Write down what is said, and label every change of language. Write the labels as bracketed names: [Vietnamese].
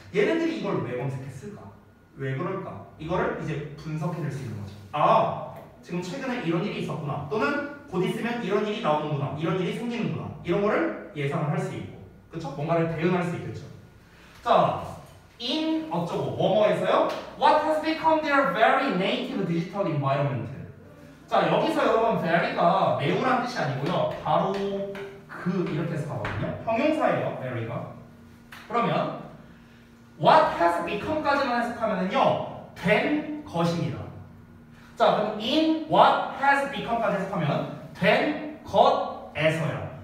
[Korean] 얘네들이 이걸 왜 검색했을까? 왜 그럴까? 이거를 이제 분석해낼 수 있는 거죠. 지금 최근에 이런 일이 있었구나. 또는 곧 있으면 이런 일이 나오는구나. 이런 일이 생기는구나. 이런 거를 예상을 할 수 있고, 그렇죠? 뭔가를 대응할 수 있겠죠. 자, in 어쩌고 뭐뭐에서요. [English] What has become their very native digital environment. [Korean] 자, 여기서 여러분 very가 매우란 뜻이 아니고요. 바로 그 이렇게 해서 가거든요. 형용사예요. very가. 그러면 [English] what has become [Korean] 까지만 해석하면은요. 된 것입니다. 자, 그럼 [English] in what has become [Korean] 까지 해석하면 된 것에서야.